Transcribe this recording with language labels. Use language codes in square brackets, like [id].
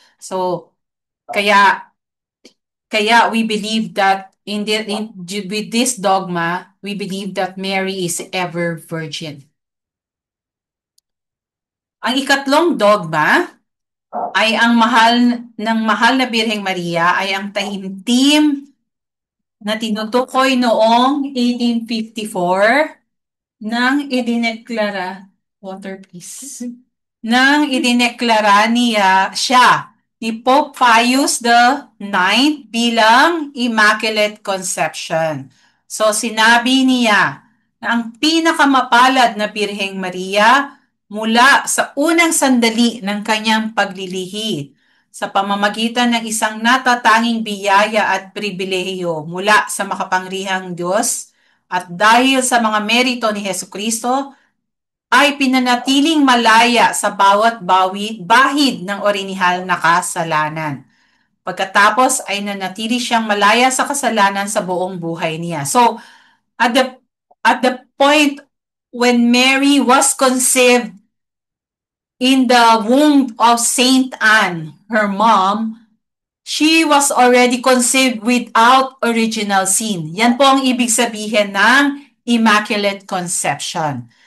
[en] So, kaya we believe that with this dogma, we believe that Mary is ever virgin. [tl] Ang ikatlong dogma ay ang mahal na Birheng Maria ay ang taimtim na tinutukoy noong 1854 nang idineklara, [en] water please, [tl] nang idineklara siya ni Pope Pius IX bilang Immaculate Conception. So sinabi niya na ang pinakamapalad na Birheng Maria mula sa unang sandali ng kanyang paglilihi sa pamamagitan ng isang natatanging biyaya at pribilehiyo mula sa makapangyarihang Diyos at dahil sa mga merito ni Hesukristo, ay pinanatiling malaya sa bawat bahid ng orinihal na kasalanan. Pagkatapos ay nanatili siyang malaya sa kasalanan sa buong buhay niya. [en] So, at the at the point when Mary was conceived in the womb of Saint Anne, her mom, she was already conceived without original sin. [tl] Yan po ang ibig sabihin ng Immaculate Conception.